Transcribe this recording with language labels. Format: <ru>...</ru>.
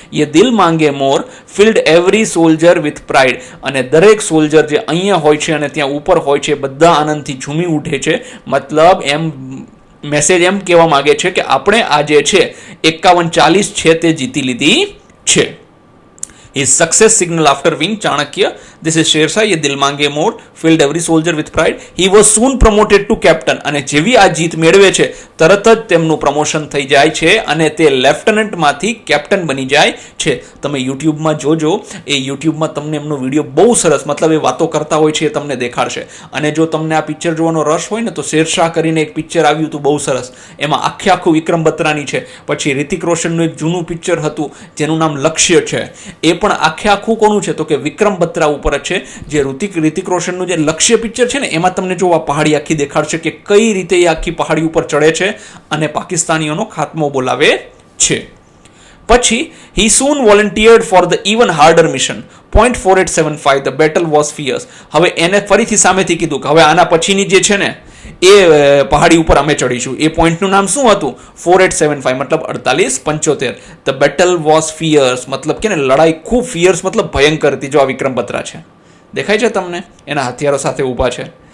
<hi>યે દિલ માંગે મોર</hi> <en>Filled every soldier with pride.</en> <gu>અને દરેક સોલ્જર જે અહીંયા હોય છે અને ત્યાં ઉપર હોય છે, બધા આનંદથી ઝૂમી ઉઠે છે. મતલબ એમ મેસેજ એમ કહેવા માંગે છે કે આપણે આ જે છે 51-40 છે તે જીતી લીધી છે.</gu> <en>His success signal after winning Chanakya, this is Shershah,</en> <hi>ye dil mange more,</hi> <en>filled every soldier with pride. He was soon promoted to captain.</en> <gu>અને જેવી આ જીત મેળવે છે તરત જ તેમનું પ્રમોશન થઈ જાય છે અને તે લેફ્ટનન્ટ માંથી કેપ્ટન બની જાય છે. તમે યુટ્યુબમાં જોજો, એ યુટ્યુબમાં તમને એમનો વિડીયો બહુ સરસ, મતલબ એ વાતો કરતા હોય છે એ તમને દેખાડશે. અને જો તમને આ પિક્ચર જોવાનો રસ હોય ને તો શેરશાહ કરીને એક પિક્ચર આવ્યું હતું બહુ સરસ, એમાં આખું વિક્રમ બત્રાની છે. પછી રિતિક રોશનનું એક જૂનું પિક્ચર હતું જેનું નામ લક્ષ્ય છે, એ પણ આખું કોનું છે તો કે વિક્રમ બત્રા ઉપર જ છે. જે રિતિક રોશનનું જે લક્ષ્ય પિક્ચર છે ને એમાં તમને જો આ પહાડી આખી દેખાડશે કે કઈ રીતે એ આખી પહાડી ઉપર ચડે છે અને પાકિસ્તાનીઓનો ખાત્મો બોલાવે છે.</gu> <en>પછી he soon volunteered for the even harder mission. Point 4875 the battle was fierce.</en> <gu>હવે એને ફરીથી સામેથી કીધું કે હવે આના પછીની જે છે ને એ પહાડી ઉપર અમે ચડીશું. એ પોઈન્ટનું નામ શું હતું? 4875 મતલબ 4875.</gu> <en>the battle was fierce</en> <gu>મતલબ કે ને લડાઈ ખૂબ ફિયર્સ મતલબ ભયંકર હતી. જો આ વિક્રમ બત્રા છે, દેખાય છે તમને? એના હથિયારો સાથે ઊભા છે.</gu>